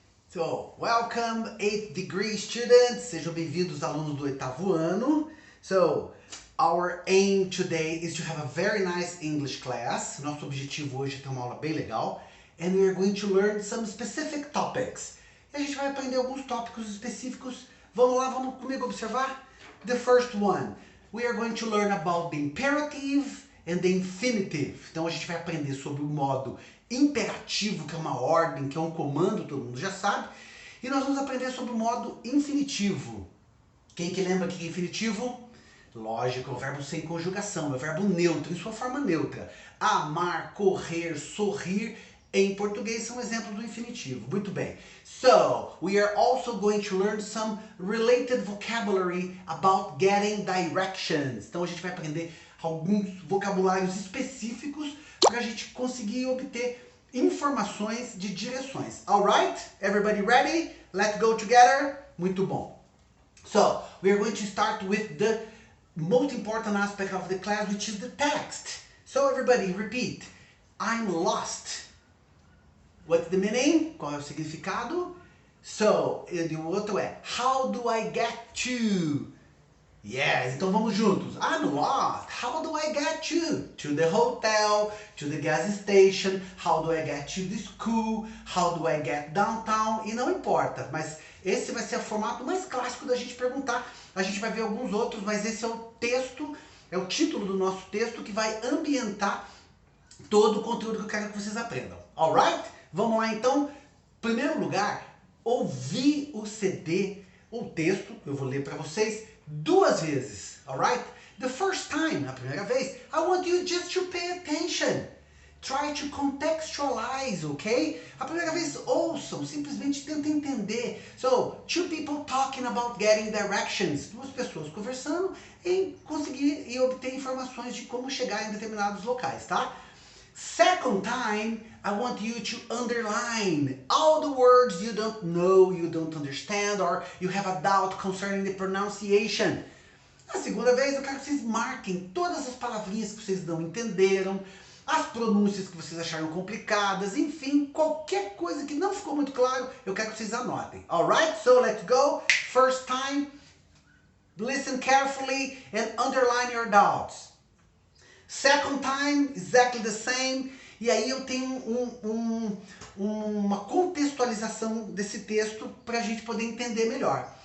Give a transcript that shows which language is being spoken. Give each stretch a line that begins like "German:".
English: So, welcome 8th degree students,
Portuguese: sejam bem-vindos alunos do 8º ano.
English: So, our aim today is to have a very nice English class.
Portuguese: Nosso objetivo hoje é ter uma aula bem legal.
English: And we are going to learn some specific topics.
Portuguese: E a gente vai aprender alguns tópicos específicos. Vamos lá, vamos comigo observar?
English: The first one, we are going to learn about the imperative and the infinitive.
Portuguese: Então a gente vai aprender sobre o modo imperativo, que é uma ordem, que é um comando, todo mundo já sabe. E nós vamos aprender sobre o modo infinitivo. Quem que lembra que é infinitivo? Lógico, é o verbo sem conjugação, é o verbo neutro, em sua forma neutra. Amar, correr, sorrir, em português são exemplos do infinitivo. Muito bem.
English: So, we are also going to learn some related vocabulary about getting directions.
Portuguese: Então a gente vai aprender alguns vocabulários específicos para a gente conseguir obter informações de direções.
English: Alright? Everybody ready? Let's go together?
Portuguese: Muito bom.
English: So, we are going to start with the most important aspect of the class, which is the text. So, everybody repeat. I'm lost. What's the meaning?
Portuguese: Qual é o significado? So, e o outro é,
English: how do I get to? Yes,
Portuguese: então vamos juntos.
English: I'm lost. How do I get to? To the hotel, to the gas station. How do I get to the school? How do I get downtown?
Portuguese: E não importa, mas esse vai ser o formato mais clássico da gente perguntar. A gente vai ver alguns outros, mas esse é o texto, é o título do nosso texto que vai ambientar todo o conteúdo que eu quero que vocês aprendam. Alright? Vamos lá então. Em primeiro lugar, ouvir o CD, o texto, eu vou ler para vocês, duas vezes, alright?
English: The first time,
Portuguese: a primeira vez,
English: I want you just to pay attention. Try to contextualize, ok?
Portuguese: A primeira vez, ouçam, simplesmente tentem entender.
English: So, two people talking about getting directions.
Portuguese: Duas pessoas conversando em conseguir e obter informações de como chegar em determinados locais, tá?
English: Second time, I want you to underline all the words you don't know, you don't understand, or you have a doubt concerning the pronunciation.
Portuguese: A segunda vez, eu quero que vocês marquem todas as palavrinhas que vocês não entenderam, as pronúncias que vocês acharam complicadas, enfim, qualquer coisa que não ficou muito claro, eu quero que vocês anotem.
English: Alright, so let's go. First time, listen carefully and underline your doubts. Second time, exactly the same.
Portuguese: E aí eu tenho uma contextualização desse texto para a gente poder entender melhor.